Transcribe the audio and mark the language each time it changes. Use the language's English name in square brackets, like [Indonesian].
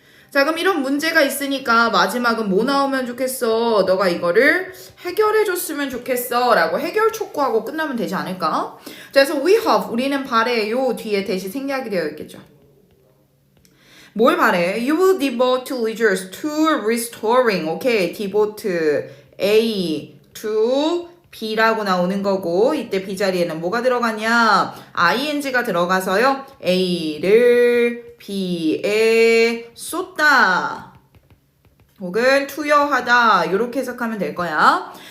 [Korean] 자, 그럼 이런 문제가 있으니까 마지막은 뭐 나오면 좋겠어? 너가 이거를 해결해 줬으면 좋겠어 라고 해결 촉구하고 끝나면 되지 않을까? 자, 그래서 [English] we hope, [Korean] 우리는 바래요 뒤에 대시 생략이 되어 있겠죠. 뭘 바래? [English] You will devote leisure to restoring. [Korean] 오케이, [English] devote A to B [Korean] 라고 나오는 거고 이때 B 자리에는 뭐가 들어가냐? ing가 들어가서요. A를 B에 쏟다 혹은 투여하다 이렇게 해석하면 될 거야.